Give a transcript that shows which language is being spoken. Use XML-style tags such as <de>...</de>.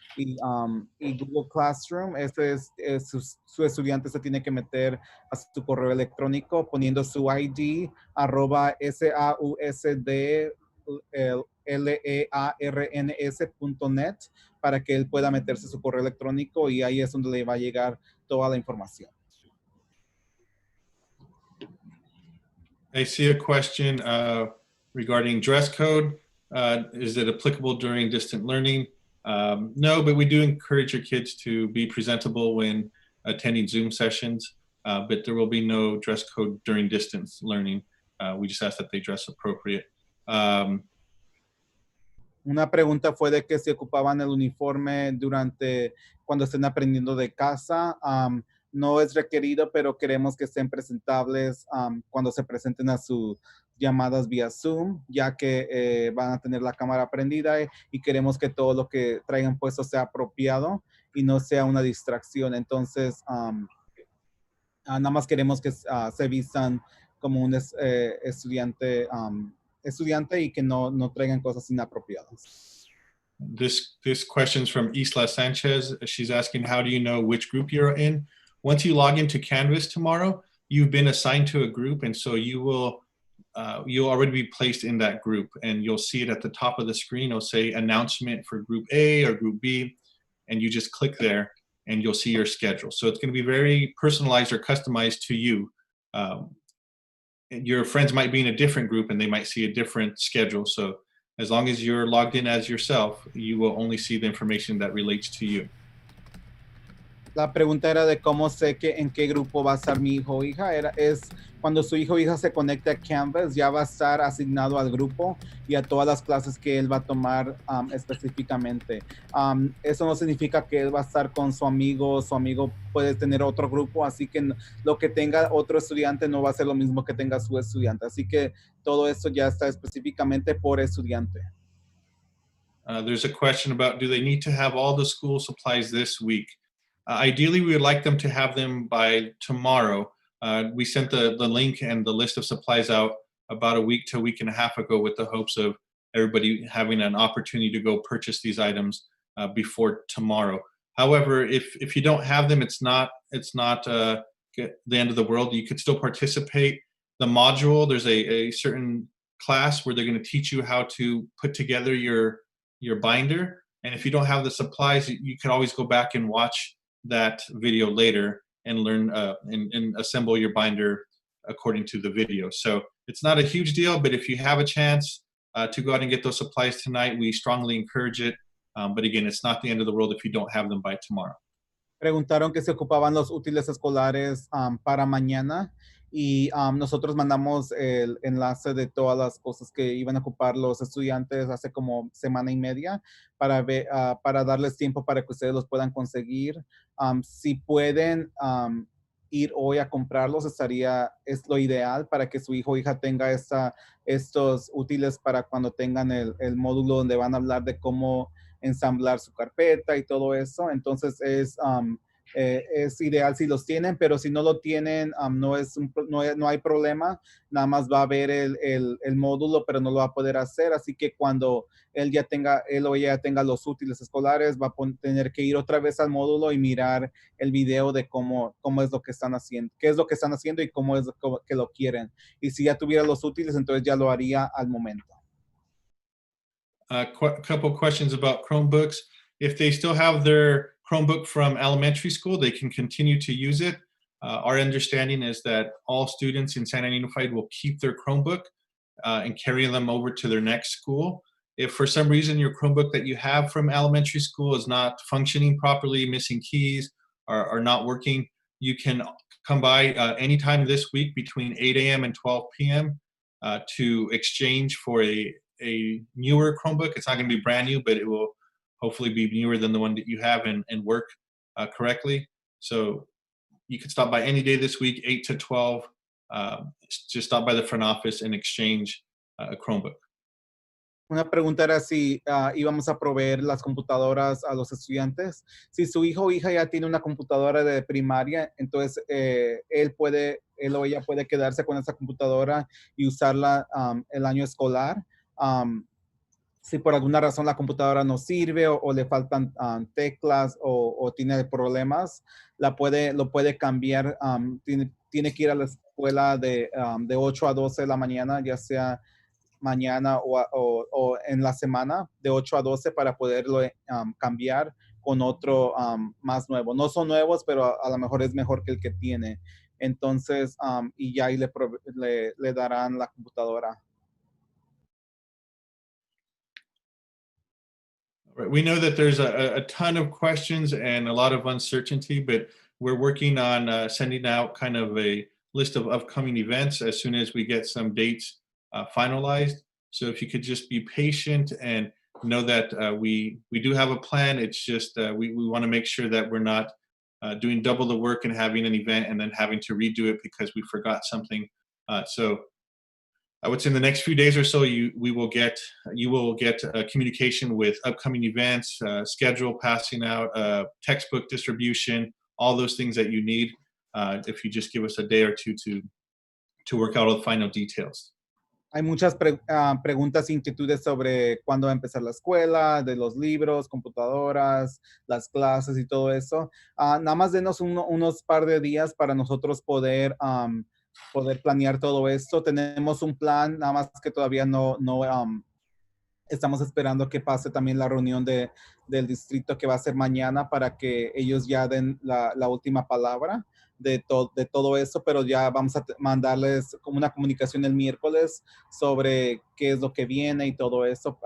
<es>Y Google Classroom, su estudiante se tiene que meter a su correo electrónico poniendo su ID @SAUSDLEARNS.net para que él pueda meterse a su correo electrónico y ahí es donde le va a llegar toda la información.</es> <en>I see a question regarding dress code. Is it applicable during distant learning? No, but we do encourage your kids to be presentable when attending Zoom sessions, but there will be no dress code during distance learning. We just ask that they dress appropriate.</en> <es>Una pregunta fue de que si ocupaban el uniforme cuando estén aprendiendo de casa. No es requerido, pero queremos que estén presentables cuando se presenten a sus llamadas vía Zoom, ya que van a tener la cámara prendida y queremos que todo lo que traigan puesto sea apropiado y no sea una distracción. Entonces, nada más queremos que se vistan como un estudiante y que no traigan cosas inapropiadas.</es> <en>This question's from Isla Sanchez. She's asking, how do you know which group you're in? Once you log into Canvas tomorrow, you've been assigned to a group, and so you'll already be placed in that group, and you'll see it at the top of the screen. It'll say announcement for group A or group B, and you just click there and you'll see your schedule. So it's going to be very personalized or customized to you. Your friends might be in a different group and they might see a different schedule. So as long as you're logged in as yourself, you will only see the information that relates to you.</en> <es>La pregunta era de cómo sé en qué grupo va a estar mi hijo o hija. Es cuando su hijo o hija se conecte a Canvas, ya va a estar asignado al grupo y a todas las clases que él va a tomar específicamente. Eso no significa que él va a estar con su amigo puede tener otro grupo, así que lo que tenga otro estudiante no va a ser lo mismo que tenga su estudiante. Así que todo esto ya está específicamente por estudiante.</es> <en>There's a question about, do they need to have all the school supplies this week? Ideally, we would like them to have them by tomorrow. We sent the link and the list of supplies out about a week to a week and a half ago with the hopes of everybody having an opportunity to go purchase these items before tomorrow. However, if you don't have them, it's not the end of the world. You could still participate. The module, there's a certain class where they're going to teach you how to put together your binder. And if you don't have the supplies, you can always go back and watch that video later and learn and assemble your binder according to the video. So it's not a huge deal, but if you have a chance to go out and get those supplies tonight, we strongly encourage it. But again, it's not the end of the world if you don't have them by tomorrow.</en> <es>Preguntaron que se ocupaban los útiles escolares para mañana y nosotros mandamos el enlace de todas las cosas que iban a ocupar los estudiantes hace como semana y media para darles tiempo para que ustedes los puedan conseguir. Si pueden ir hoy a comprarlos, es lo ideal para que su hijo o hija tenga estos útiles para cuando tengan el módulo donde van a hablar de cómo ensamblar su carpeta y todo eso. Entonces es ideal si los tienen, pero si no lo tienen, no hay problema, nada más va a ver el módulo, pero no lo va a poder hacer, así que cuando él o ella tenga los útiles escolares, va a tener que ir otra vez al módulo y mirar el video de cómo es lo que están haciendo, qué es lo que están haciendo y cómo es que lo quieren. Y si ya tuviera los útiles, entonces ya lo haría al momento.</es> <en>A couple questions about Chromebooks. If they still have their Chromebook from elementary school, they can continue to use it. Our understanding is that all students in San Ana Unified will keep their Chromebook and carry them over to their next school. If for some reason your Chromebook that you have from elementary school is not functioning properly, missing keys, or not working, you can come by anytime this week between 8 a.m. and 12 p.m. To exchange for a newer Chromebook. It's not going to be brand new, but it will hopefully be newer than the one that you have and work correctly. So you can stop by any day this week, 8 to 12. Just stop by the front office and exchange a Chromebook.</en> <es>Una pregunta era si íbamos a proveer las computadoras a los estudiantes. Si su hijo o hija ya tiene una computadora de primaria, entonces él o ella puede quedarse con esa computadora y usarla el año escolar. Si por alguna razón la computadora no sirve o le faltan teclas o tiene problemas, lo puede cambiar. Tiene que ir a la escuela de 8 a 12 de la mañana, ya sea mañana o en la semana de 8 a 12 para poderlo cambiar con otro más nuevo. No son nuevos, pero a lo mejor es mejor que el que tiene. Entonces, y ya ahí le darán la computadora.</es> <en>We know that there's a ton of questions and a lot of uncertainty, but we're working on sending out kind of a list of upcoming events as soon as we get some dates finalized. So if you could just be patient and know that we do have a plan. It's just we want to make sure that we're not doing double the work and having an event and then having to redo it because we forgot something. So I would say in the next few days or so, you will get communication with upcoming events, schedule passing out, textbook distribution, all those things that you need. If you just give us a day or two to work out all the final details.</en> <es>Hay muchas preguntas e inquietudes sobre cuándo va a empezar la escuela, de los libros, computadoras, las clases y todo eso. Nada más denos unos par de días para nosotros poder planear todo esto. Tenemos un plan, nada más que todavía no estamos esperando que pase también la reunión del distrito que va a ser mañana para que ellos ya den la última palabra de todo eso, pero ya vamos a mandarles como una comunicación el miércoles sobre qué es lo que viene y todo eso.</es>